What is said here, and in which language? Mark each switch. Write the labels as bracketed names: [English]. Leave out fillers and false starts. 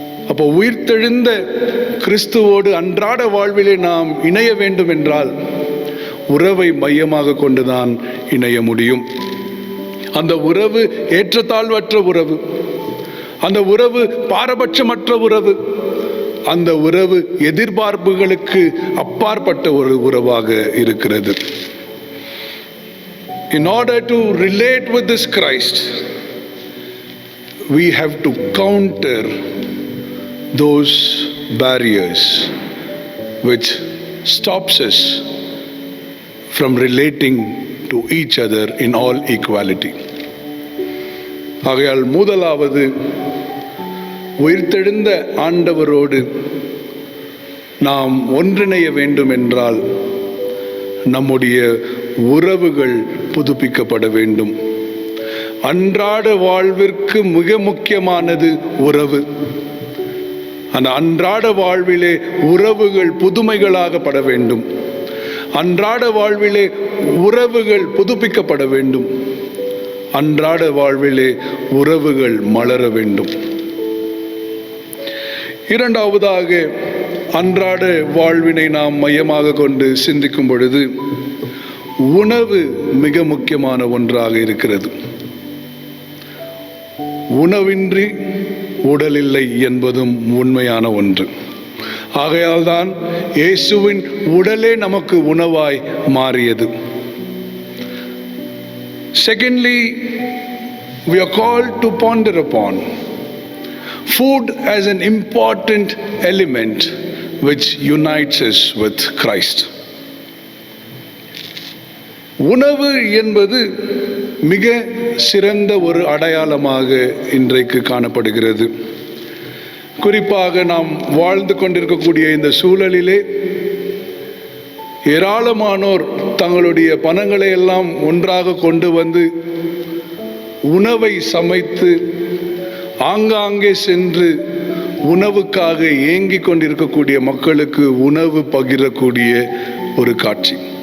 [Tamil] அப்போ உயிர்த்தெழுந்த கிறிஸ்துவோடு அன்றாட வாழ்விலே நாம் இணைய வேண்டும் என்றால் உறவை மையமாக கொண்டுதான் இணைய முடியும். அந்த உறவு ஏற்றத்தாழ்வற்ற உறவு, அந்த உறவு பாரபட்சமற்ற உறவு, அந்த உறவு எதிர்பார்ப்புகளுக்கு அப்பாற்பட்ட ஒரு உறவாக இருக்கிறது. [English] In order to relate with this Christ, we have to counter those barriers which stops us from relating to each other in all equality. [Tamil] ஆகையால் முதலாவது உயிர்த்தெழுந்த ஆண்டவரோடு நாம் ஒன்றிணைய வேண்டும் என்றால் நம்முடைய உறவுகள் புதுப்பிக்கப்பட வேண்டும். அன்றாட வாழ்விற்கு மிக முக்கியமானது உறவு. அந்த அன்றாட வாழ்விலே உறவுகள் புதுமைகளாகப்பட வேண்டும். அன்றாட வாழ்விலே உறவுகள் புதுப்பிக்கப்பட வேண்டும். அன்றாட வாழ்விலே உறவுகள் மலர வேண்டும். இரண்டாவதாக, அன்றாட வாழ்வினை நாம் மையமாக கொண்டு சிந்திக்கும் பொழுது உணவு மிக முக்கியமான ஒன்றாக இருக்கிறது. உணவின்றி உடல் இல்லை என்பதும் உண்மையான ஒன்று. ஆகையால் தான் இயேசுவின் உடலே நமக்கு உணவாய் மாறியது. [English] Secondly, we are called to ponder upon food as an important element which unites us with Christ. [Tamil] உணவு என்பது மிக சிறந்த ஒரு அடையாளமாக இன்றைக்கு காணப்படுகிறது. குறிப்பாக நாம் வாழ்ந்து கொண்டிருக்கக்கூடிய இந்த சூழலிலே ஏராளமானோர் தங்களுடைய பணங்களை எல்லாம் ஒன்றாக கொண்டு வந்து உணவை சமைத்து ஆங்காங்கே சென்று உணவுக்காக ஏங்கிக் கொண்டிருக்கக்கூடிய மக்களுக்கு உணவு பகிரக்கூடிய ஒரு காட்சி.